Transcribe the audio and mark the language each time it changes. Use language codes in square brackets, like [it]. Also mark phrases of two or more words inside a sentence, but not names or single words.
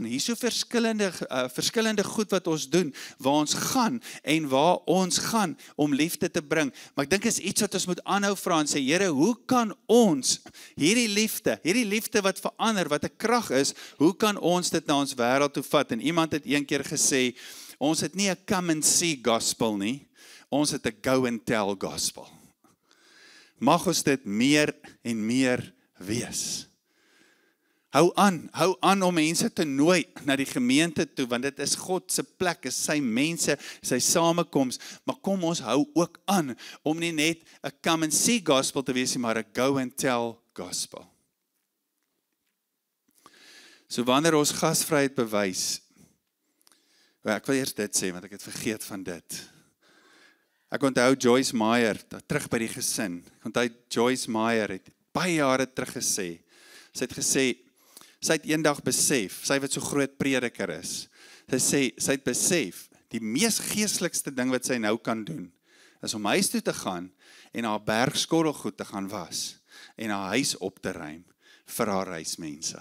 [af] Hier is so verskillende goed wat ons doen, waar ons gaan en waar ons gaan om liefde te bring. Maar ek dink is iets wat ons moet aanhou vra en sê, Here, hoe kan ons hierdie liefde wat verander, wat 'n krag is, hoe kan ons dit na ons wêreld toe vat? En iemand het een keer gesê, ons het nie 'n [en] come and see gospel [af] nie, ons het 'n [en] go and tell gospel. [af] Mag ons dit meer en meer wees. Hou aan om mense te nooi na die gemeente toe, want dit is God se plek, is sy mense, sy samekoms, maar kom ons hou ook aan om nie net 'n [en] come and see gospel [af] te wees, maar 'n [en] go and tell gospel. [af] So wanneer ons gasvryheid bewys, ek wil eers dit sê, want ek het vergeet van dit. Ek onthou Joyce Meyer, terug by die gesin. Ek onthou Joyce Meyer het baie jare terug gesê, sy het gesê, sy het eendag besef, sy wat so groot prediker is, sy het besef, die mees geestelikste ding wat sy nou kan doen, is om huis toe te gaan, en haar bergskorrelgoed te gaan was, en haar huis op te ruim, vir haar huismense.